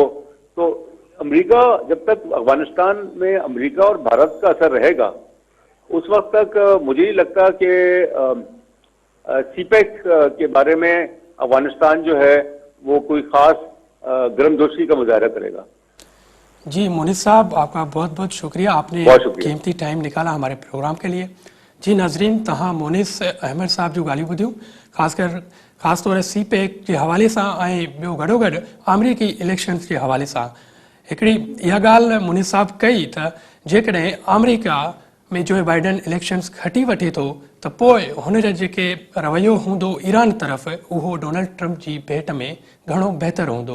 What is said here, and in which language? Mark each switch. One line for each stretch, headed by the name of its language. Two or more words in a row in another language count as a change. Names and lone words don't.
Urdu: تو امریکہ جب تک افغانستان میں امریکہ اور بھارت کا اثر رہے گا اس وقت تک مجھے نہیں لگتا کہ CPEC کے بارے میں افغانستان جو ہے وہ کوئی خاص گرمجوشی کا مظاہرہ کرے گا۔ جی مونس صاحب، آپ کا بہت بہت شکریہ، آپ نے قیمتی ٹائم نکالا ہمارے پروگرام کے لیے۔
Sindhi: جی ناظرین، تہاں مونس احمد صاحب جو ॻाल्हियूं ॿुधियूं، خاص طور CPEC जे हवाले सां ऐं ॿियो गॾोगॾु अमरीकी इलेक्शन्स जे हवाले सां हिकिड़ी इहा ॻाल्हि मुनी साहब कई त जेकॾहिं अमेरिका में जो बाइडन इलेक्शन्स खटी वठे थो त पोइ हुन जा जेके रवैयो हूंदो ईरान तरफ़ उहो डोनाल्ड ट्रम्प जी भेट में घणो बहितरु हूंदो।